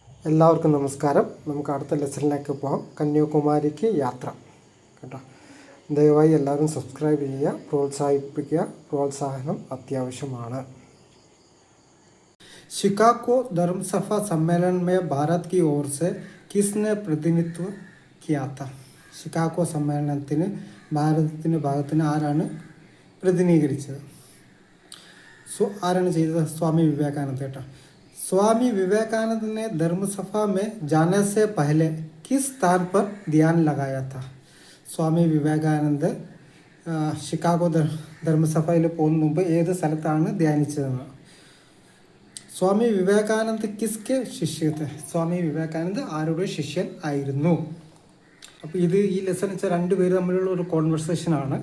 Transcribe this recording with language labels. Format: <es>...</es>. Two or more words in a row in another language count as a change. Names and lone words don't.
<ml>എല്ലാവർക്കും നമസ്കാരം. നമുക്ക് അടുത്ത ലെസണിലേക്ക് പോകാം. കന്യാകുമാരിക്ക് യാത്ര കേട്ടോ. ദയവായി എല്ലാവരും സബ്സ്ക്രൈബ് ചെയ്യുക, പ്രോത്സാഹിപ്പിക്കുക. പ്രോത്സാഹനം അത്യാവശ്യമാണ്.</ml> <hi>शिकागो धर्म सभा सम्मेलन में भारत की ओर से किसने प्रतिनिधित्व किया था?</hi> <ml>ഷിക്കാഗോ സമ്മേളനത്തിന് ഭാരതത്തിൻ്റെ ഭാഗത്തിന് ആരാണ് പ്രതിനിധീകരിച്ചത്? ആരാണ് ചെയ്തത്? സ്വാമി വിവേകാനന്ദ കേട്ടോ.</ml> <hi>स्वामी विवेकानंद ने धर्मसभा में जाने से पहले किस स्थान पर ध्यान लगाया था?</hi> <ml>സ്വാമി വിവേകാനന്ദ ഷിക്കാഗോ ധർമ്മസഭയിൽ പോകുന്ന മുമ്പ് ഏത് സ്ഥലത്താണ് ധ്യാനിച്ചതെന്ന്?</ml> <hi>स्वामी विवेकानंद किसके शिष्य थे?</hi> <ml>സ്വാമി വിവേകാനന്ദ ആരുടെ ശിഷ്യൻ ആയിരുന്നു? അപ്പോൾ ഈ ലെസൺ വെച്ചാൽ രണ്ടുപേര് തമ്മിലുള്ള ഒരു കോൺവെർസേഷനാണ്.</ml>